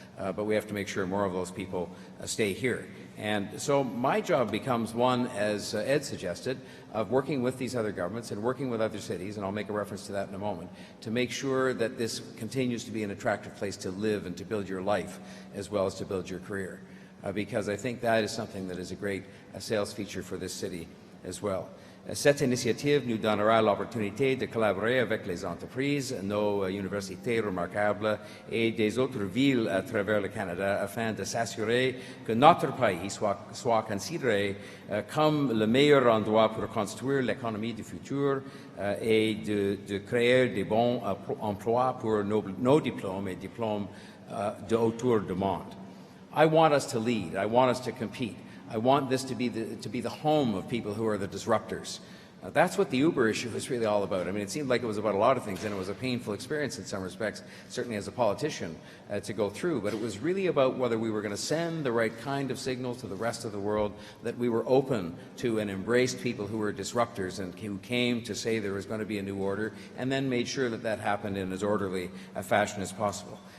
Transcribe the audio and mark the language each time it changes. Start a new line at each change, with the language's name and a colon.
English: But we have to make sure more of those people stay here. And so my job becomes one, as Ed suggested, of working with these other governments and working with other cities, and I'll make a reference to that in a moment, to make sure that this continues to be an attractive place to live and to build your life as well as to build your career. Because I think that is something that is a great sales feature for this city as well.
French: Cette initiative nous donnera l'opportunité de collaborer avec les entreprises, nos universités remarquables et des autres villes à travers le Canada afin de s'assurer que notre pays soit considéré comme le meilleur endroit pour construire l'économie du futur et de créer des bons emplois pour nos diplômes et diplômes autour du monde.
English: I want us to lead. I want us to compete. I want this to be the home of people who are the disruptors, That's what the Uber issue was really all about. I mean, it seemed like it was about a lot of things, and it was a painful experience in some respects, certainly as a politician, to go through. But it was really about whether we were going to send the right kind of signal to the rest of the world, that we were open to and embraced people who were disruptors and who came to say there was going to be a new order, and then made sure that that happened in as orderly a fashion as possible.